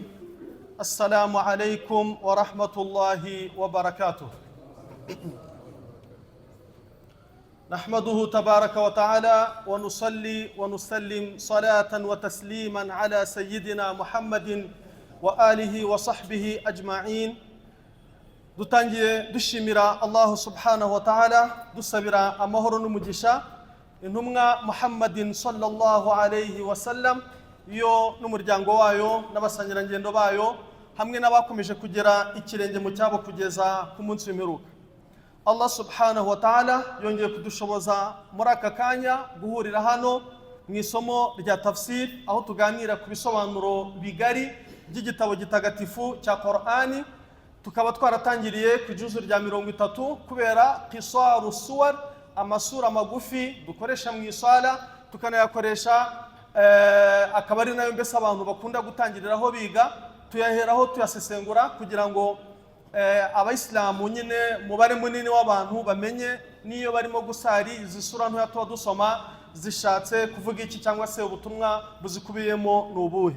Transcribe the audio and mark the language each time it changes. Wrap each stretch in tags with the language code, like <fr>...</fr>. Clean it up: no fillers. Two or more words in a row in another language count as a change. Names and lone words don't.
<ar>السلام عليكم ورحمة الله وبركاته. نحمده تبارك وتعالى ونصلي ونسلم صلاة وتسليما على سيدنا محمد وآله وصحبه أجمعين.</ar> <rw>dutangiye dushimira</rw> <ar>الله سبحانه وتعالى,</ar> <rw>dusabira amahoro n'umugisha intumwa Muhammadin</rw> <ar>صلى الله عليه وسلم,</ar> <rw>yo n'umuryango wayo n'abasangirangendo bayo hamwe n'abakomeje kugera ikirenge mu cyabo kugeza ku munsi w'imperuka.</rw> <ar>الله سبحانه وتعالى</ar> <rw>yongeye kudushoboza muri aka kanya guhurira hano mu isomo rya tafsir, aho tuganira ku bisobanuro bigari by'igitabo gitagatifu cya Qur'ani. Tukaba twaratangiriye ku ijuzu rya 30 kubera</rw> <ar>قصار السور,</ar> <rw>amasura magufi dukoresha mu isala, tukanayakoresha akaba ari nayo mbese abantu bakunda gutangiriraho biga, tuyaheraho tuyasesengura kugira ngo abayisilamu nyine mubare munini w'abantu bamenye niyo barimo gusari izi sura ntoya tuba dusoma zishatse kuvuga iki cyangwa se ubutumwa buzikubiyemo n'ubuhe.</rw>